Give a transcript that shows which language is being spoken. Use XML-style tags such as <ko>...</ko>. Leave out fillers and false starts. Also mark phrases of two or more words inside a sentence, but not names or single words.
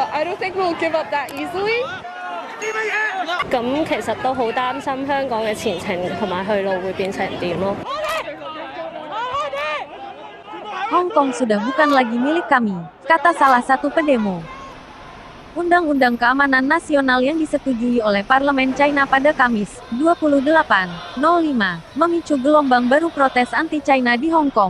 <en>don't think we'll give up that easily.</en> <yue>咁其實都好擔心香港嘅前程同埋去路會變成點咯。</yue> <id>Hong Kong sudah bukan lagi milik kami, kata salah satu pendemo. Undang-Undang Keamanan Nasional yang disetujui oleh Parlemen China pada Kamis, 28/05, memicu gelombang baru protes anti-China di Hong Kong.</id>